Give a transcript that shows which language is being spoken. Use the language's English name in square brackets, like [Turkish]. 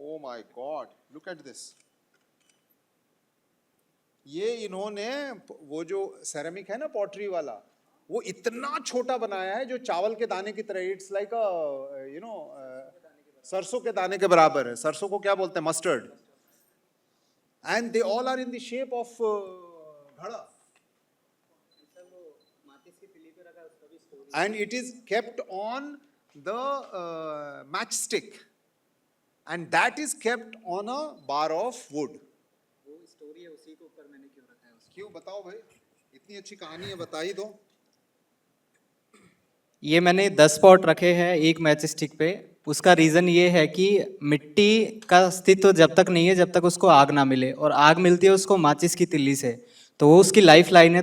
[English] Oh my God, look at this. [Hindi] ये इन्होंने वो जो सेरेमिक है ना, पॉटरी वाला, वो इतना छोटा बनाया है जो चावल के दाने की तरह, [English] it's like a you know [Hindi] सरसों के दाने के बराबर है। सरसों को क्या बोलते हैं? Mustard. [English] And they all are in the shape of ghada, and it is kept on the matchstick, and that is kept on a bar of wood. [Hindi] वो स्टोरी है, उसी के ऊपर मैंने क्यों रखा है उसको। क्यों, बताओ भाई, इतनी अच्छी कहानी है, बता ही दो। ये मैंने 10 पॉट रखे हैं एक मैच स्टिक पे। उसका रीज़न ये है कि मिट्टी का अस्तित्व जब तक नहीं है जब तक उसको आग ना मिले, और आग मिलती है उसको माचिस की तिल्ली से, तो वो उसकी लाइफ लाइन है।